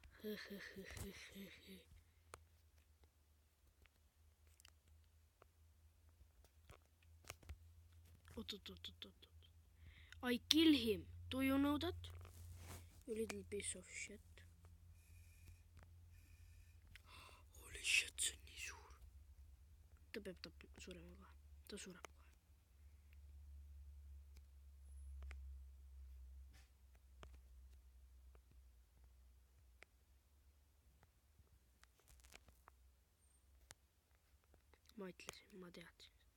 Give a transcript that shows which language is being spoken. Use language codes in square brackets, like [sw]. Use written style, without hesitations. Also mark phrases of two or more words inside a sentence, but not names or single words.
[et] Oot. [en] I kill him. Do you know that? You little piece of shit. Holy shit, [et] see on nii suur. Ta peab surema kohe. Ta sureb kohe. Ma ütlesin, ma teadsin.